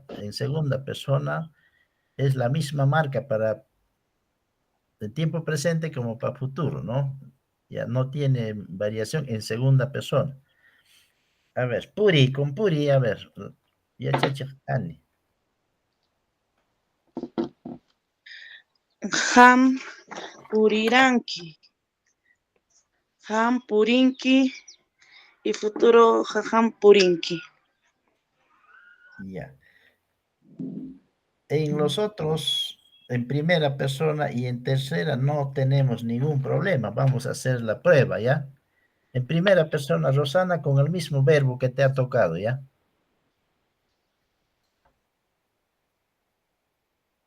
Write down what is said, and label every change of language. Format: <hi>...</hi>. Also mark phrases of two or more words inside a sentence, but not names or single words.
<es>En segunda persona es la misma marca para el tiempo presente como para futuro, ¿no? Ya no tiene variación en segunda persona. A ver, Puri, con Puri, a ver. Ya, chacha, Ani.</es> <qu>Ham puriranki. Ham purinki y futuro ham purinki.</qu> <es>Ya. En los otros, en primera persona y en tercera no tenemos ningún problema. Vamos a hacer la prueba, ¿ya? En primera persona, Rosana, con el mismo verbo que te ha tocado, ¿ya?</es>